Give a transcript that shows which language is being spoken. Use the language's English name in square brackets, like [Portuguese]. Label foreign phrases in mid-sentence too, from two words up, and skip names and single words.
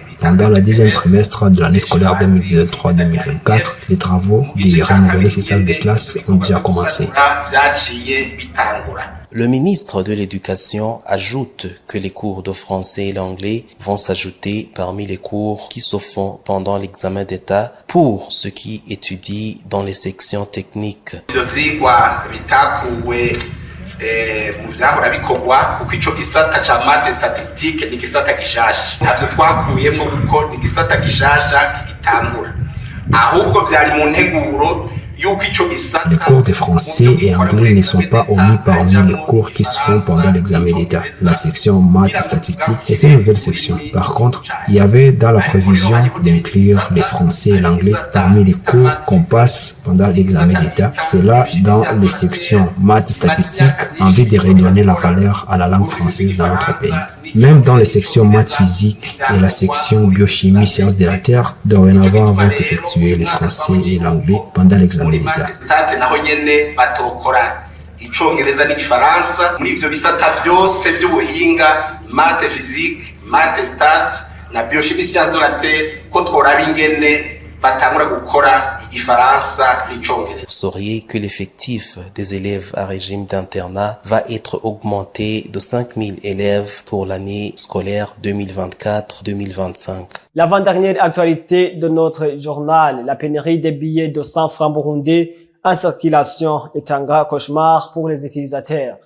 [French] Pendant le deuxième trimestre de l'année scolaire 2023-2024, les travaux de renouveler ces salles de classe ont déjà commencé. Le ministre de l'Éducation ajoute que les cours de français et l'anglais vont s'ajouter parmi les cours qui se font pendant l'examen d'État pour ceux qui étudient dans les sections techniques. [Rundi] mu vyahora bikorwa kuko ico gisata ca [French] mate statistique [Rundi] ni gisata gishasha ntavyo twakuyemwo kuko ni gisata gishasha kigitangura ahubwo vyari mu nteguro. [French] Les cours de français et anglais ne sont pas omis parmi les cours qui se font pendant l'examen d'État. La section maths statistiques est une nouvelle section. Par contre, il y avait dans la prévision d'inclure les français et l'anglais parmi les cours qu'on passe pendant l'examen d'État. C'est là dans les sections maths statistiques en vue de redonner la valeur à la langue française dans notre pays. Même dans les sections maths physique et la section biochimie sciences de la terre, dorénavant vont effectuer les français et l'anglais pendant l'examen d'État. [Rundi] Icongereza n'igifaransa muri ivyo bisata vyose vy'ubuhinga [French] math physique math stat [Rundi] na [French] biochimie sciences de la terre [Rundi] ko tworaba ingene. [French] Vous sauriez que l'effectif des élèves à régime d'internat va être augmenté de 5000 élèves pour l'année scolaire 2024-2025. L'avant-dernière actualité de notre journal, la pénurie des billets de 100 francs burundais en circulation est un grand cauchemar pour les utilisateurs.